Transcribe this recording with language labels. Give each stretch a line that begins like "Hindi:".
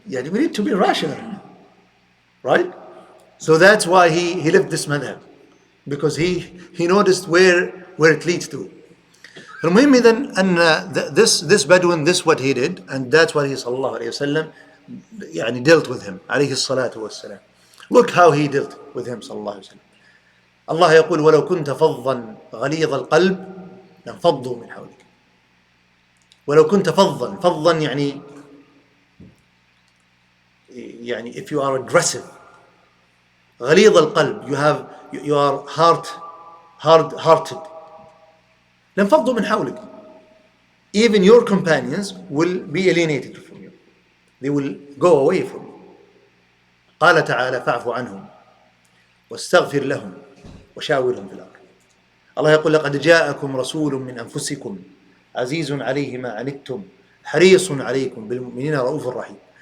English: We need to be rational, right? So that's why he left this madhab, because he noticed where it leads to.
Arabic: المهم
English: then, and this Bedouin, this what he did, and that's what he sallallahu alayhi wasallam dealt with him alayhi salatu wassalam. Look how he dealt with him sallallahu alayhi wasallam.
Arabic: Allah يقول ولو كنت فظا غليظ القلب لانفضوا من حولك. ولو كنت فظا يعني
English: if you are aggressive,
Arabic: غليظ القلب,
English: you are hard-hearted,
Arabic: لانفضوا من حولك.
English: Even your companions will be alienated from you. They will go away from you.
Arabic: قال تعالى فاعف عنهم واستغفر لهم وشاورهم في الأمر. Allah يقول لقد جاءكم رسول من أنفسكم عزيز عليه ما عنتم حريص عليكم بالمؤمنين رؤوف رحيم.